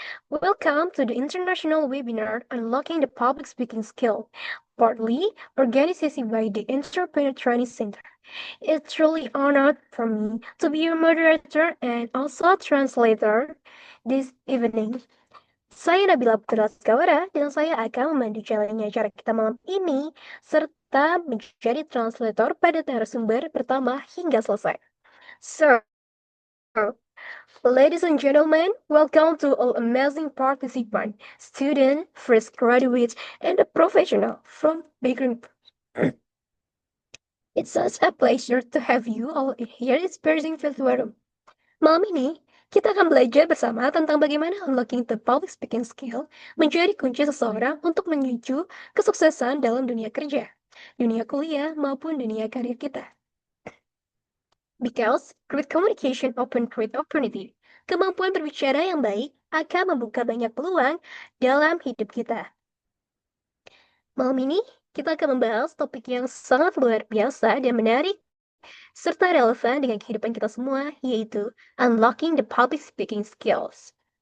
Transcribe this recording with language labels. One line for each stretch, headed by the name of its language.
English: Welcome to the international webinar Unlocking the Public Speaking Skill, partly organized by the Entrepreneur Training Center. It's truly honored for me to be your moderator and also translator this evening.
Indonesian: Saya Nabila Putra Skawara dan saya akan memandu jalannya acara kita malam ini serta menjadi translator pada narasumber pertama hingga selesai.
English: So, ladies and gentlemen, welcome to all amazing participants, students, fresh graduates, and a professional from background. It's such a pleasure to have you all here experiencing Filtuarum.
Indonesian: Malam ini, kita akan belajar bersama tentang bagaimana
English: unlocking the public speaking skill
Indonesian: menjadi kunci seseorang untuk menuju kesuksesan dalam dunia kerja, dunia kuliah, maupun dunia karir kita.
English: Because great communication open great opportunity.
Indonesian: Kemampuan berbicara yang baik akan membuka banyak peluang dalam hidup kita. Malam ini, kita akan membahas topik yang sangat luar biasa dan menarik, serta relevan dengan kehidupan kita semua, yaitu
English: unlocking the public speaking skills.